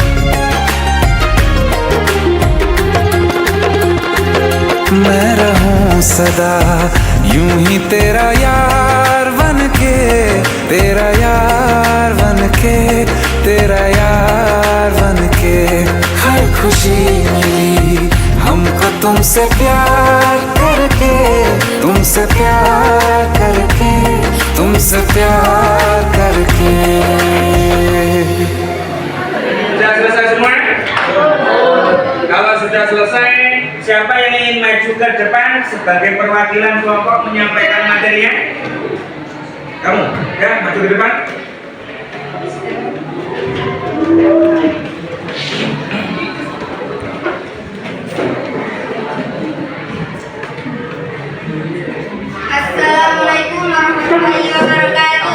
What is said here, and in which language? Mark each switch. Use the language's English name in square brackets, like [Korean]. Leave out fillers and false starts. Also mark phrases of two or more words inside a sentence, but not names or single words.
[Hindi] मैं रहूं सदा यूं ही तेरा यार बनके, तेरा यार बनके, तेरा यार बनके। हर खुशी मिली हमको तुमसे प्यार करके, तुमसे प्यार करके, तुमसे प्यार करके। [Indonesian] Sudah selesai semua? Kalau sudah selesai, siapa yang ingin maju ke depan sebagai perwakilan kelompok menyampaikan materinya? Kamu, ya, maju ke depan. [Arabic] السلام عليكم ورحمة الله وبركاته.